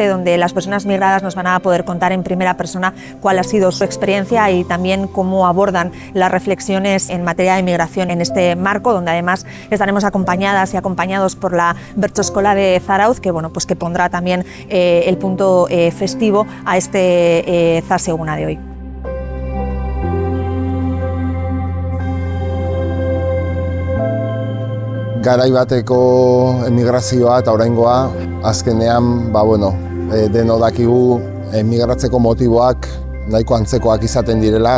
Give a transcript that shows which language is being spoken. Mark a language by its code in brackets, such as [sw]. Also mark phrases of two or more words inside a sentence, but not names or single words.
[es] donde las personas migradas nos van a poder contar en primera persona cuál ha sido su experiencia y también cómo abordan las reflexiones en materia de migración en este marco, donde además estaremos acompañadas y acompañados por la Bertsoskola de Zarautz, que que pondrá también el punto festivo a este ZAS Eguna de hoy. [eu] Garai bateko emigrazioa eta oraingoa azkenean deno dakigu emigratzeko motiboak nahiko antzekoak izaten direla.